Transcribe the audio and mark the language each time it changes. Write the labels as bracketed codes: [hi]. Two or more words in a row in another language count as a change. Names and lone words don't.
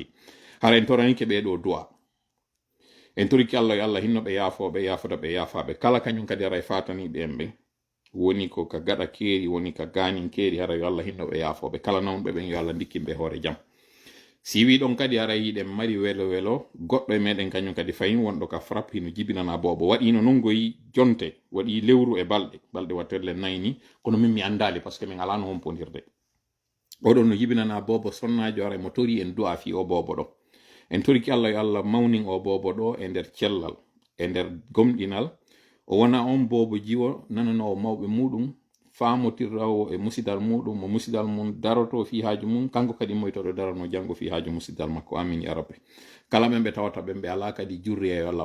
[ff] Haray en toranike ɓeɗo duwa. En toriki Allah yo Allah hinno ɓe yaafoɓe yaafata ɓe yaafaɓe kala kañum kadi haray fataniɓe en ɓe woni ko ka gaɗa keeri woni ka ganin keeri haray yo Allah hinno ɓe yaafoɓe kala nawɓe ɓen yo Allah dikkinɓe hoore jam. Si wi ɗon kadi haray yiɗen mari welo welo goɗɗo e meɗen kañum kadi fayin wonɗo ka frappe hino jibinana bobo waɗino non goyi jonte waɗi lewru e balɗe watterle nayni kono min mi andali [fr] par ce que [ff] min alano hompodirde oɗon no jibinana bobo sonnajo aray mo tori en du'a fi o bobo ɗo en toriki Allah yo Allah mawnin o bobo ɗo e nder cellal e nder gomɗinal o wona on bobo jiwo nananowo mawɓe muɗum famotirrawo e musidal muɗum mo musidal mum daroto fi haaju mum kanko kadi moytoɗo darano jango fi haaju musidal makko [ar] amin ya rabbi [ff] kala men ɓe tawata ɓen ɓe ala kadi jurri e Allah